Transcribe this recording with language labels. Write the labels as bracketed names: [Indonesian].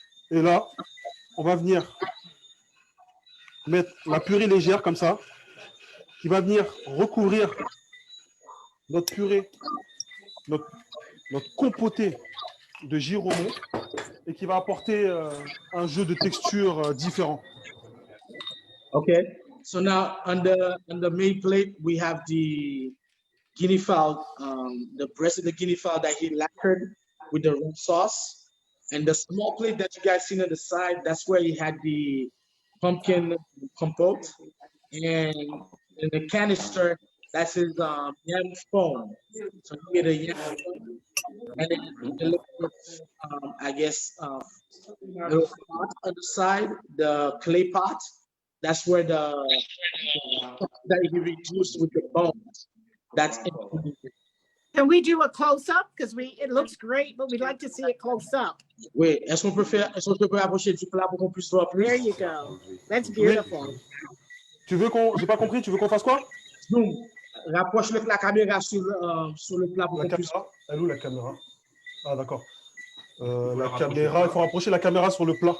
[French] Et là, on va venir mettre la purée légère comme ça, qui va venir recouvrir notre purée, notre compotée de giromont, et qui va apporter un jeu de texture différent. [English] Okay, so now on the main plate we have the guinea fowl, the breast of the guinea fowl that he lacquered with the rum sauce, and the small plate that you guys seen on the side, that's where he had the pumpkin compote, and in the canister that's his yam foam. So he made a yam foam, and then the little, I guess, little pot on the side, the clay pot. That's where the that he reduced with the bones. That's included. Can we do a close-up? Because it looks great, but we'd like to see it close up. [French] Oui, est-ce qu'on peut approcher du plat pour qu'on puisse voir plus? [English] There you go. That's beautiful. [French] Tu veux qu'on, j'ai pas compris, tu veux qu'on fasse quoi? [English] Zoom. [French] Rapproche la caméra sur le plat pour qu'on puisse. Elle est où la caméra? Ah d'accord. La caméra, il faut rapprocher la caméra sur le plat.